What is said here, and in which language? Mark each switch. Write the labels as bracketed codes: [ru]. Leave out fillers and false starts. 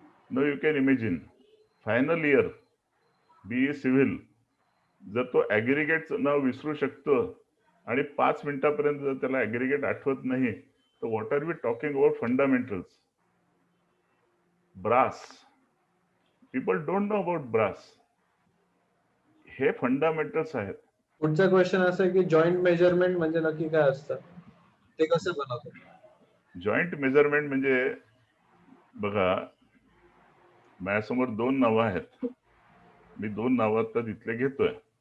[en] no you can imagine final year BE civil [mr] जर तो ऍग्रिगेटचं नाव विसरू शकतो आणि 5 मिनिटापर्यंत जर त्याला ऍग्रिगेट आठवत नाही तर [en] What are we talking about fundamentals? Brass, people don't know about brass. [mr] हे फंडामेंटल्स आहेत. पुढचा क्वेश्चन असा आहे की जॉईंट मेजरमेंट म्हणजे नक्की काय असतं, ते कसं बनवतो? जॉईंट मेजरमेंट म्हणजे बघा, माझ्यासमोर 2 नावं आहेत, मी 2 नावं तर तिथले घेतोय.